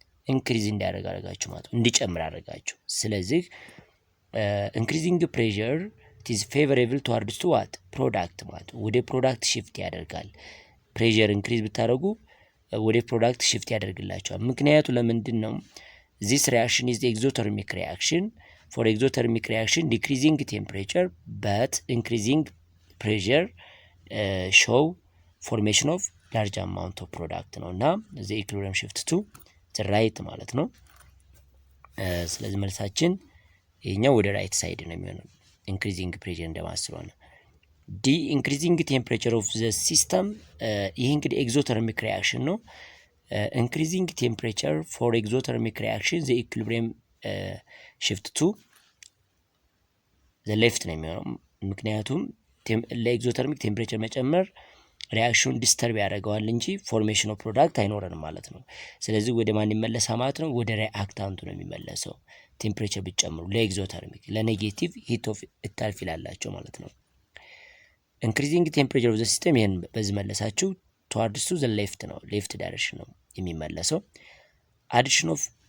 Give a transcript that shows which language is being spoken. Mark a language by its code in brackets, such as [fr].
[am] ኢንክሪዝ እንዲያደርጋችሁ ማለት ነው፣ እንዲጨምር አደረጋችሁ። ስለዚህ [en] increasing pressure it is favorable towards to what product [am] ማለት ወደ ፕሮዳክት ሽፍት ያደርጋል። ፕሬሸር ኢንክሪዝ ብታደርጉ ወደ ፕሮዳክት ሽፍት ያደርግላችኋል። ምክንያቱ ለምንድን ነው? [en] This reaction is the exothermic reaction. For exothermic reaction, decreasing temperature but increasing pressure show formation of large amount of product [am] ነው እና [en] the equilibrium shift to the right ማለት ነው። [am] ስለዚህ መልሳችን ይሄኛው ወደ ራይት ሳይድ ነው የሚሆነው [en] increasing pressure እንደማስለው ነው። ዲ increasing temperature of the system ይሄ እንግዲህ exothermic reaction ነው። increasing temperature for exothermic reaction the equilibrium shift to [am] the left ነው የሚሆነው። ምክንያቱም ለኤግዞተርሚክ ቴምፕሬቸር መጨመር ሪአክሽኑን ዲስተርብ ያደርገዋል እንጂ ፎርሜሽን ኦፍ ፕሮዳክት አይኖረንም ማለት ነው። ስለዚህ ወደ ማን ይመለሳል ማለት ነው? ወደ ሪአክታንቱ ነው የሚመለሰው። ቴምፕሬቸር ብትጨምሩ ለኤግዞተርሚክ ለኔጌቲቭ ሂት ኦፍ ኢታልፍ ይላላቸው ማለት ነው። [en] increasing temperature of the system [am] ይሄን በዚህ መለሳችሁ towards to the left ነው፣ ሌፍት ዳይሬክሽን ነው የሚመለሰው። addition of